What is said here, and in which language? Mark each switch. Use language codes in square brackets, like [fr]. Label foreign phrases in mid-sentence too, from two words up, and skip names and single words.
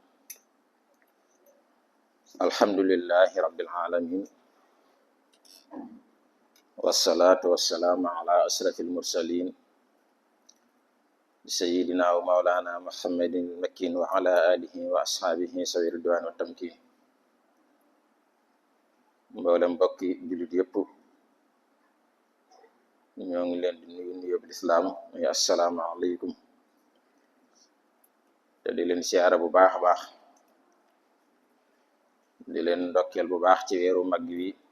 [ar] الحمد لله رب العالمين، والصلاة والسلام على أشرف المرسلين سيدنا ومولانا محمد المكين وعلى آله وأصحابه سوي الرضوان والتمكين. [wo] mboolem mbokki jullit yépp ñoo ngi leen di nuyu nuyoo lislaam muy [ar] السلام عليكم, [wo] te di leen siyaara bu baax a baax, di leen ndokkeel bu baax ci weeru mag wi,